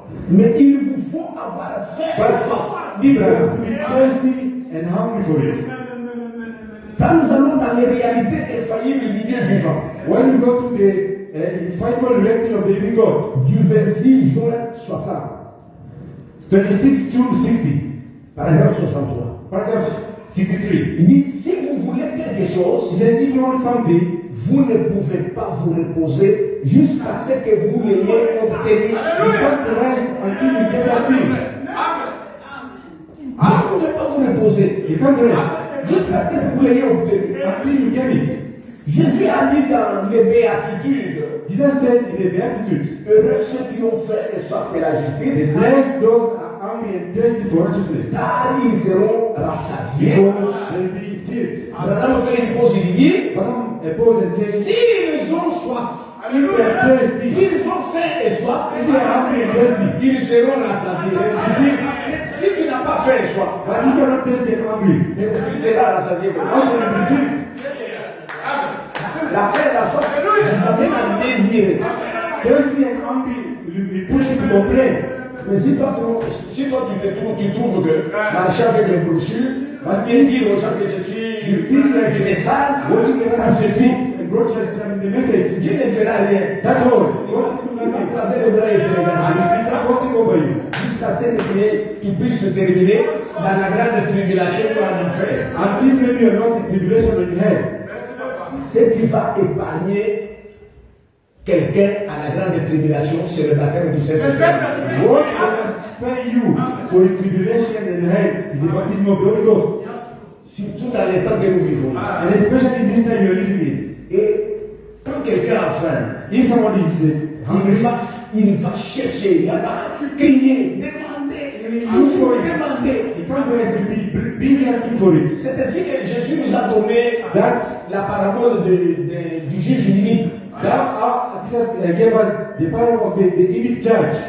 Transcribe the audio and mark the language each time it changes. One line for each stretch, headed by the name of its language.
French: Mais il vous faut avoir faim et soif.
English: You have to be thirsty and hungry for it.
French: Quand nous allons dans les réalités infaillibles du Dieu vivant,
English: When you go to the infallible reality of the living God,
French: du 26 juin 60,
English: 26 to 60,
French: paragraphe 63,
English: paragraph 63.
French: il dit, si vous voulez quelque chose,
English: He says, if you want something,
French: vous ne pouvez pas vous reposer jusqu'à ce que vous l'ayez obtenu.
English: you have to rest until you get that thing.
French: Vous ne pouvez pas vous reposer
English: You can't rest
French: jusqu'à ce que vous l'ayez obtenu.
English: until you get it.
French: Jésus a dit dans les béatitudes,
English: Jesus said in the Beatitudes,
French: heureux ceux qui ont fait et soif de la justice,
English: bless those that are hungry and thirsty for righteousness,
French: car ils seront rassasiés.
English: because they'll be filled.
French: Maintenant, fait une pause, il dit,
English: But pause and say,
French: s'ils ont soif,
English: if they are thirsty,
French: s'ils ont faim et soif,
English: if they are hungry and thirsty,
French: ils seront rassasiés. Si tu n'as pas faim et soif,
English: but if you are not thirsty and hungry,
French: tu seras rassasié.
English: how can you be filled?
French: La faim et la soif, ça mène à désirer.
English: Thirsty and hungry will push you to complain.
French: Mais si toi tu trouves que marcher avec les brochures, et dire aux gens que je suis le message, ça suffit.
English: And brochures and the message.
French: Dieu ne fera rien.
English: That's all. God will do nothing.
French: Placer les bras et te
English: And
French: regarder.
English: He's not watching over you.
French: Jusqu'à ce que tu puisses se terminer dans la grande tribulation ou en enfer.
English: Until maybe you're not in tribulation in hell.
French: Ce qui va épargner quelqu'un à la grande tribulation, c'est le baptême du Saint-Esprit.
English: What will spare you for the tribulation in hell is the baptism of the Holy Ghost.
French: Surtout dans les temps que nous vivons.
English: And especially in this time you're living in.
French: Et quand quelqu'un a faim,
English: If somebody is hungry,
French: il va chercher, il va crier, demander, toujours demander.
English: he can't wait to be busy asking for it.
French: C'est ainsi que Jésus nous a donné
English: That's
French: la parabole du juge unique.
English: Jesus gave us the power of the unique judge.